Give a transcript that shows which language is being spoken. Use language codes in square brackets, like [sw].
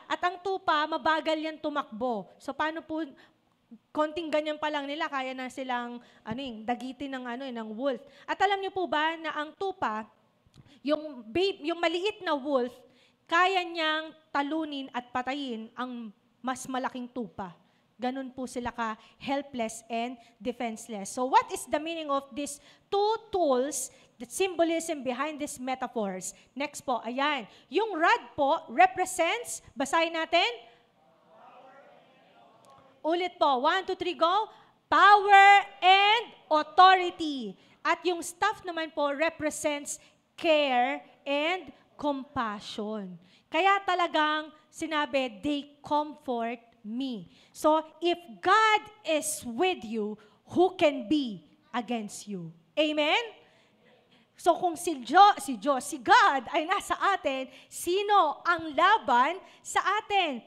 [tl] At ang tupa, mabagal yan tumakbo. So paano po, konting ganyan pa lang nila, kaya na silang dagitin ng wolf. At alam niyo po ba na ang tupa, yung maliit na wolf, kaya niyang talunin at patayin ang mas malaking tupa. Ganun po sila ka-helpless and defenseless. [en] So what is the meaning of these two tools, the symbolism behind these metaphors? [tl] Next po, ayan. Yung rod po represents, basahin natin. Ulit po, [en] 1, 2, 3, go. Power and authority. [tl] At yung staff naman po [en] represents care and compassion. [tl] Kaya talagang sinabi, [en] they comfort me. So, if God is with you, who can be against you? Amen? [tl] So, kung si God ay nasa atin, sino ang laban sa atin?